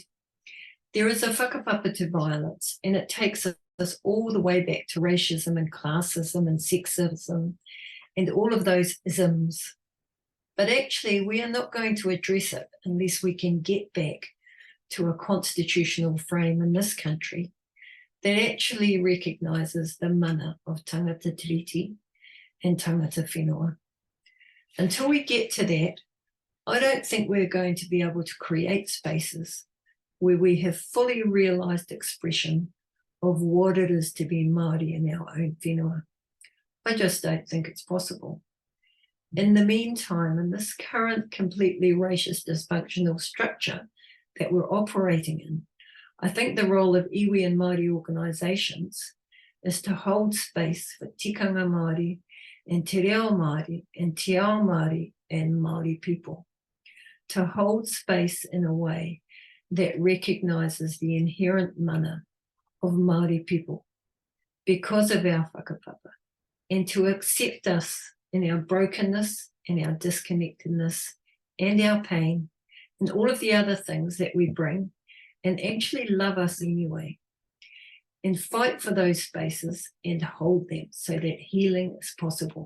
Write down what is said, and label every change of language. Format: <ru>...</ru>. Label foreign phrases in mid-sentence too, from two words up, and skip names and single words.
<en>There is a whakapapa to violence, and it takes us all the way back to racism and classism and sexism and all of those isms. But actually, we are not going to address it unless we can get back to a constitutional frame in this country that actually recognises the mana of</en> <mi>tangata tiriti</mi> <en>and</en> <mi>tangata whenua.</mi> <en>Until we get to that, I don't think we're going to be able to create spaces where we have fully realised expression of what it is to be Māori in our own whenua. I just don't think it's possible. In the meantime, in this current completely racist, dysfunctional structure that we're operating in, I think the role of Iwi and Māori organisations is to hold space for</en> <mi>tikanga Māori</mi> <en>and</en> <mi>te reo Māori</mi> <en>and</en> <mi>te ao Māori</mi> <en>and Māori people, to hold space in a way that recognises the inherent mana of Māori people because of our whakapapa, and to accept us in our brokenness and our disconnectedness and our pain and all of the other things that we bring, and actually love us anyway, and fight for those spaces and hold them so that healing is possible.</en>